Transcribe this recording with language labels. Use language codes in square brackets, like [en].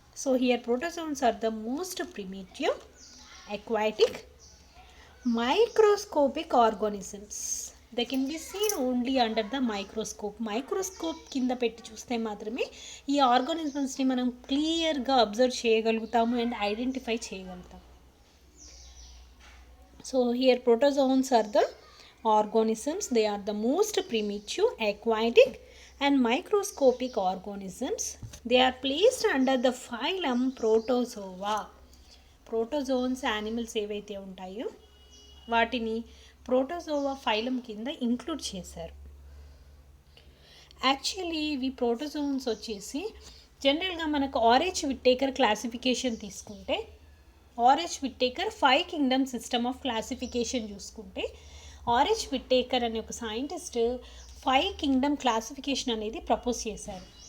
[en] So here protozoans are the most primitive, aquatic, microscopic organisms. They can be seen only under the microscope [te] కింద పెట్టి చూస్తే మాత్రమే ఈ ఆర్గానిజమ్స్ని మనం క్లియర్గా అబ్జర్వ్ చేయగలుగుతాము అండ్ ఐడెంటిఫై చేయగలుగుతాం. [en] So here protozoans are the organisms. They are the most primitive, aquatic and microscopic organisms. They are placed under the phylum Protozoa. [te] Protozoans animals ఏవైతే ఉంటాయో వాటిని ప్రోటోజోవా ఫైలం కింద ఇంక్లూడ్ చేశారు. యాక్చువల్లీ ఇవి protozoans వచ్చేసి జనరల్గా మనకు ఆర్హెచ్ విట్టేకర్ క్లాసిఫికేషన్ తీసుకుంటే, RH Whittaker 5 Kingdom system of classification చూసుకుంటే, ఆర్హెచ్ విట్టేకర్ అనే ఒక సైంటిస్ట్ 5 కింగ్డమ్ క్లాసిఫికేషన్ అనేది ప్రపోజ్ చేశారు.